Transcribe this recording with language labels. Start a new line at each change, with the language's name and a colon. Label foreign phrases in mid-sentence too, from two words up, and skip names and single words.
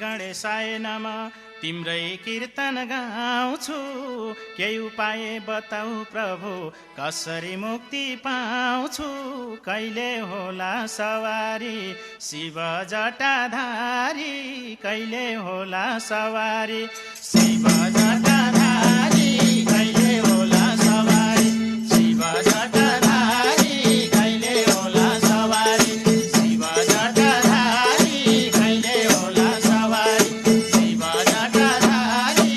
Sanskrit: शेषाय नमः
Nepali: तिम्रै कीर्तन गाउँछु केही उपाय बताऊ प्रभु कसरी मुक्ति पाउँछु कहिले होला सवारी शिव जटाधारी कहिले होला सवारी शिव जटाधारी कहिले होला सवारी शिव जटाधारी कहिले होला सवारी शिव जटाधारी कहिले होला सवारी शिव जटाधारी